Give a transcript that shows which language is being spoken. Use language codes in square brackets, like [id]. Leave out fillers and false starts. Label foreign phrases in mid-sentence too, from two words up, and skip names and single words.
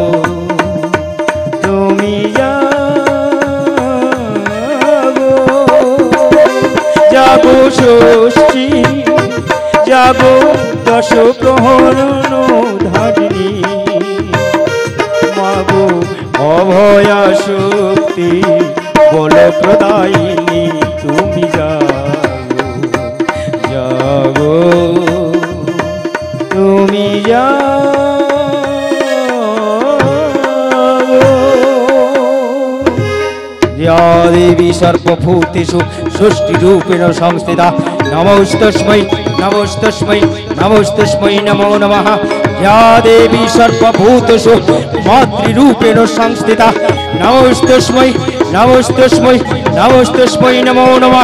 [bn] তুমি জাগো, জাগো ষষ্ঠী জাগো দশ প্রহরণ ধারিণী, মাগো অভয়া শক্তি বল প্রদায়িনী তুমি জাগো, জাগো তুমি জাগো। [sa] या देवी सर्वभूतेषु षष्टिरूपेण संस्थिता, नमोस्तस्मै नमोस्तस्मै नमोस्तस्मै नमो नमः। या देवी सर्वभूतेषु मातृरूपेण संस्थिता, नमोस्तस्मै नमोस्तस्मै नमोस्तस्मै नमो नमः।